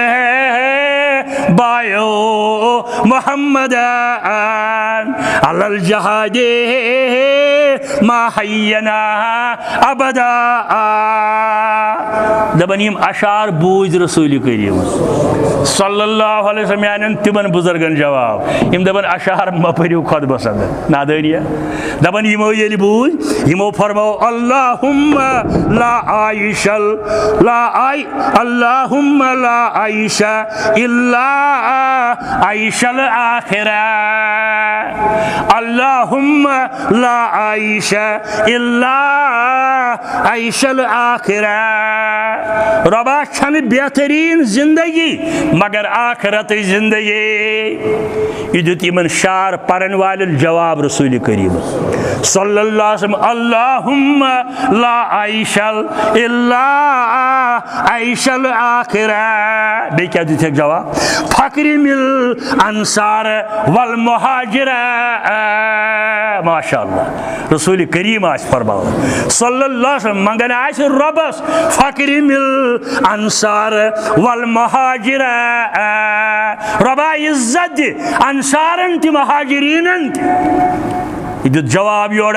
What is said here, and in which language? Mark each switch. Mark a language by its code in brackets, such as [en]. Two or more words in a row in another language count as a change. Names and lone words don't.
[ar] بایعوا محمدًا علی الجہاد ما حینا ابدا [ks] دپان یِم اشعار بوٗزۍ رسول کریم [ar] صلی اللہ علیہ وسلم [ks] میانٮ۪ن تِمن بُزرگن جواب یِم دپان اشعار مہ پٔرِو خۄطبس اندر نادٲنیہ دپان یِمو ییٚلہِ بوٗزۍ یِمو فرموو [ar] اللہُم لا عائش اللہم لا عائش الا عائش الاخرہ اللہم لا عائش الا عائش الاخرہ [ks] ربا چھنہ بہترین زندگی مگر آخرت زندگی یہ دیت یمن شعر پرن والن جواب رسول کریم [ar] صلی اللہ علیہ وسلم اللہم لا عائش الا عائش الاخرہ [ks] بیٚیہِ کیٛاہ دِتِکھ جواب [ar] فکرم الانصار والمہاجر [ks] ماشاء اللہ رسول کریم آسہِ فرماوان [ar] صلی اللہ علیہ وسلم [ks] منگان آسہِ رۄبس [ar] فکرم الانصار والمہاجر [ks] رۄبا عزت دِ انصارن تہِ مہاجریٖنن تہِ یہ دیُت جواب یورٕ